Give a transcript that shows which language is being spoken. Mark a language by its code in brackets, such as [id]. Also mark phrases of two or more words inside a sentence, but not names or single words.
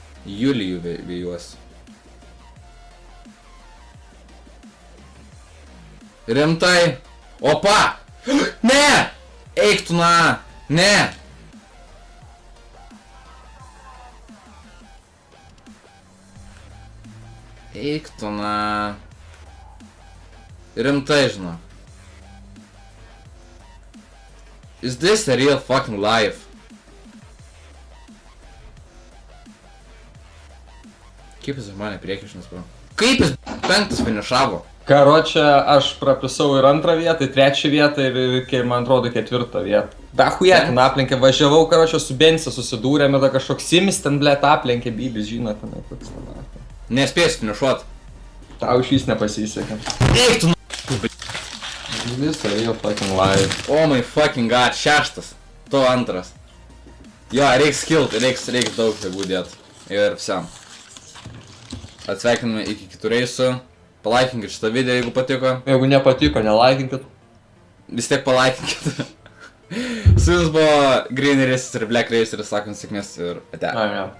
[lt] Julijų vėjuos. Rimtai? Opa! Ne! Eik tu na! Ne! Eik tu na. Rimtai, žinau. [en] Is this a real fucking life? [lt] Kaip jis mane priekišinas, bro? Kaip jis penktas finišavo? Karočią, aš prapisau ir antrą vietą, ir trečią vietą, ir man atrodo ketvirtą vietą. Da hujetina aplenkė, važiavau, karočią, su Bense susidūrėm ir da kažkoks Simis ten, blėt, aplenkė, Bybis, žinot, tenai koks ten. Nespės finišuot. Tau iš vis nepasisekė. Eik tu [en] This a real fucking life. Oh my fucking god, [lt] šeštas. Tu antras. Jo, reiks kilt, reiks daug jėgų dėt. Ir visam. Atsveikiname iki kitų reisų. Palaikinkit šitą video, jeigu patiko. Jeigu nepatiko, nelaikinkit. Vis tiek palaikinkit. Su jums buvo Green Races ir Black Racer, sakant sėkmės ir ate.